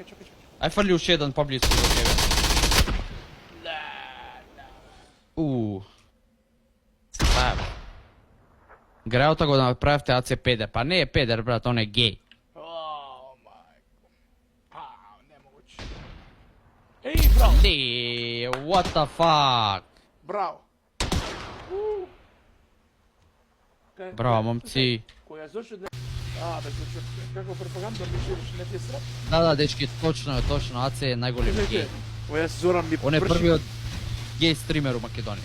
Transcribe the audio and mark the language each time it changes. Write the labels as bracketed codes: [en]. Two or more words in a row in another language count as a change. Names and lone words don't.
[mk] Ај фрли уште еден поблиску до тебе. Па, Греота го направивте АЦ-5, па не е педер, брат, он е гей. О, мајко. Немогуće. Еј, браво. Не, [en] what the fuck? [mk] Браво. Браво, момци. Која зошо да... бе, зошо, како пропаганда ми шириш, не ти е срам? Да, дечки, точно, АЦ е најголем гей. Ој е Зоран ми Он е врши... првиот гей стример у Македонија.